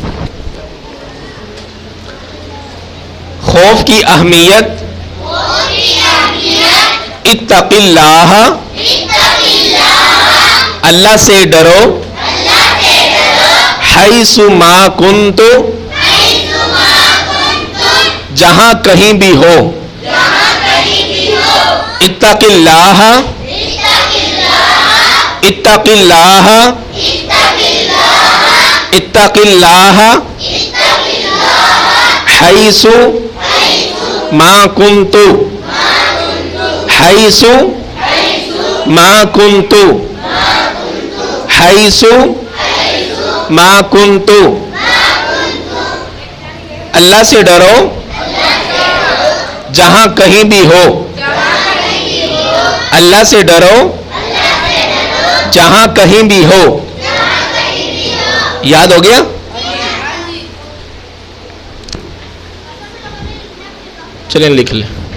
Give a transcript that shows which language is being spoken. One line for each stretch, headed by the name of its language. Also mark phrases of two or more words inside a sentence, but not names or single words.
Urdu: خوف کی اہمیت,
Arabic: اتق اللہ,
Urdu: اللہ سے ڈرو,
Arabic: حیث ما کنتو,
Urdu: جہاں کہیں بھی ہو.
Arabic: اتق اللہ, اتق اللہ, اتق اللہ, حیث ما کنتو, حیث ما کنتو, حیث ما کنتو.
Urdu: اللہ سے ڈرو جہاں کہیں بھی ہو. اللہ سے ڈرو جہاں کہیں بھی ہو. یاد ہو گیا؟ چلیں لکھ لیں.